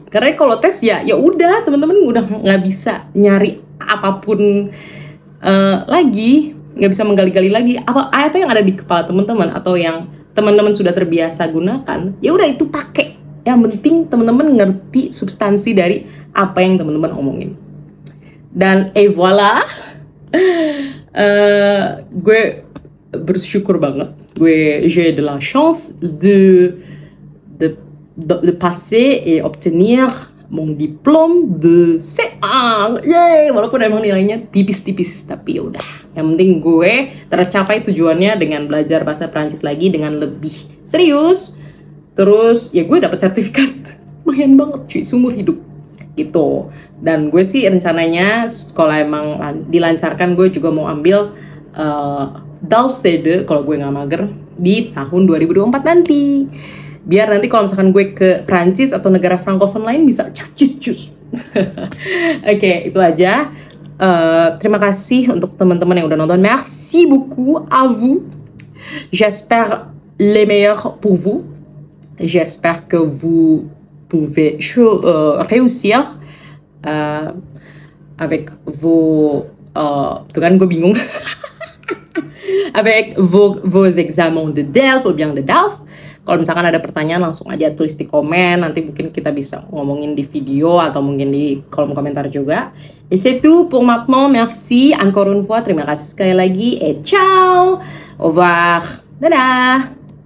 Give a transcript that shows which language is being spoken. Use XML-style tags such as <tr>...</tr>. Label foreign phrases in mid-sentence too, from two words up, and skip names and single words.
<id>Karena kalau tes ya udah, teman-teman udah nggak bisa nyari apapun lagi, nggak bisa menggali-gali lagi apa yang ada di kepala teman-teman atau yang teman-teman sudah terbiasa gunakan. Ya udah itu pakai. Yang penting teman-teman ngerti substansi dari apa yang teman-teman omongin. Dan voilà, Gue bersyukur banget.</id> <fr>J'ai de la chance de passer et obtenir mon diplôme de C1.</fr> <id>Yeay, walaupun emang nilainya tipis-tipis, tapi yaudah. Yang penting gue tercapai tujuannya dengan belajar bahasa Prancis lagi dengan lebih serius. Terus ya gue dapet sertifikat. Lumayan banget cuy, seumur hidup gitu. Dan gue sih rencananya kalau emang dilancarkan gue juga mau ambil DALF-C2 kalau gue nggak mager di tahun 2024 nanti. Biar nanti kalau misalkan gue ke Prancis atau negara francophone lain bisa cus. Oke, itu aja. Terima kasih untuk teman-teman yang udah nonton.</id> <fr>Merci beaucoup à vous. J'espère les meilleurs pour vous. J'espère que vous pouvez réussir avec vos...</fr> <id>tuh kan gue bingung.</id> <fr>Avec vos examens de DELF ou bien de DALF.</fr> <id>Kalau misalkan ada pertanyaan langsung aja tulis di komen. Nanti mungkin kita bisa ngomongin di video atau mungkin di kolom komentar juga.</id> <fr>Et c'est tout pour maintenant. Merci encore une fois.</fr> <id>Terima kasih sekali lagi.</id> <fr>Et ciao. Au revoir. Dadah.</fr>